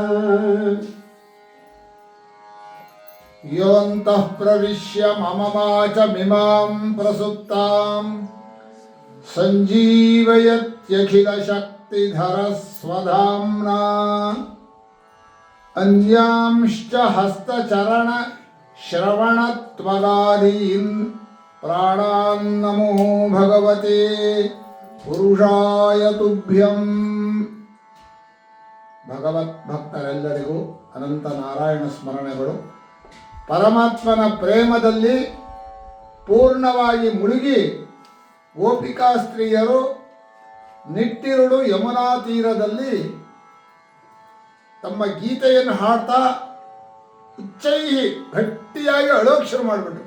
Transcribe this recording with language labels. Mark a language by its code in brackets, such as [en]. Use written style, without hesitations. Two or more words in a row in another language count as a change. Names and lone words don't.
[sa] योऽन्तः प्रविश्य मम वाचमिमां प्रसुप्तां सञ्जीवयत्यखिलशक्तिधरस्वधाम्ना अन्यांश्च हस्तचरणश्रवणत्वगादीन् प्राणान्नमो भगवते पुरुषाय तुभ्यं. [kn] ಭಗವದ್ಭಕ್ತರೆಲ್ಲರಿಗೂ ಅನಂತ ನಾರಾಯಣ ಸ್ಮರಣೆಗಳು. ಪರಮಾತ್ಮನ ಪ್ರೇಮದಲ್ಲಿ ಪೂರ್ಣವಾಗಿ ಮುಳುಗಿ ಗೋಪಿಕಾ ಸ್ತ್ರೀಯರು ನಿಟ್ಟಿರುಳು ಯಮುನಾ ತೀರದಲ್ಲಿ ತಮ್ಮ ಗೀತೆಯನ್ನು ಹಾಡ್ತಾ ಉಚ್ಚೈಹಿ ಗಟ್ಟಿಯಾಗಿ ಅಳೋಕೆ ಶುರು ಮಾಡಿಬಿಟ್ರು.